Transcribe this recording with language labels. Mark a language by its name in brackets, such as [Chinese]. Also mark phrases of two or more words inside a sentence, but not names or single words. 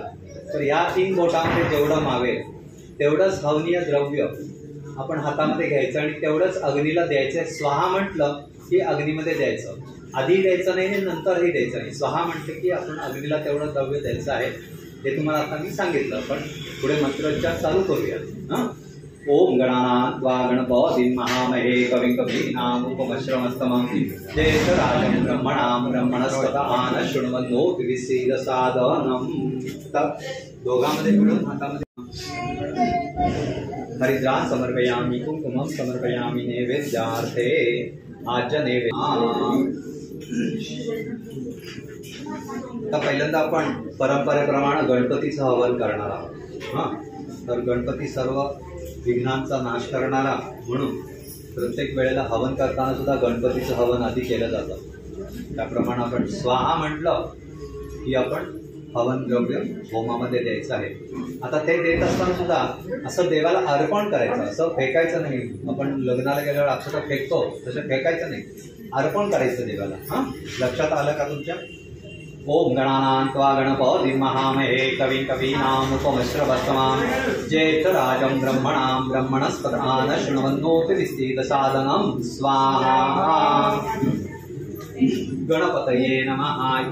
[Marathi] तर या 3 बोटांमध्ये जेवढं मावेल तेवढंच हवनीय द्रव्य आपण हातामध्ये घ्यायचं आणि तेवढंच अग्नीला द्यायचं. स्वाहा म्हटलं की अग्नीमध्ये द्यायचं. आधी द्यायचं नाही आणि नंतरही द्यायचं नाही. स्वाहा म्हटलं की आपण अग्नीला तेवढं द्रव्य द्यायचं आहे. हे तुम्हाला आता मी सांगितलं, पण पुढे मंत्रोच्चार चालू करूया. हां. [Sanskrit] ओम गणानां त्वा गणपतिं महामहे कविं कवीनामुपमश्रवस्तमं ज्येष्ठराजं ब्रह्मणां ब्रह्मणस्पतः शृण्वन्नोति विसीदसादनं. [Marathi] दोघांमध्ये मिळून हातामध्ये [Sanskrit] हरिद्रां समर्पयामि कुंकुमं समर्पयामि नैवेद्यार्थे आज्य नैवेद्य. [Marathi] आता पहिल्यांदा आपण परंपरेप्रमाणे गणपतीचं हवन करणार आहोत. हां. तर गणपती सर्व विघ्नांचा नाश करणारा म्हणून प्रत्येक वेळेला हवन करताना सुद्धा गणपतीचं हवन आधी केलं जातं. त्याप्रमाणे आपण स्वाहा म्हटलं की आपण हवन द्रव्य होमामध्ये द्यायचं आहे. आता ते देत असताना सुद्धा असं देवाला अर्पण करायचं, असं फेकायचं नाही. आपण लग्नाला गेल्यावर अक्षता फेकतो तसं फेकायचं नाही, अर्पण करायचं देवाला. हां. लक्षात आलं का तुमच्या? [Sanskrit] ओम गणानां त्वा गणपतिं महामहे कविं कवीनामुपमश्रवस्तमं ज्येष्ठराजं ब्रह्मणां ब्रह्मणस्पतः शृण्वन्नोति विसीदसादनं. स्वाहा. गणपतये नमः.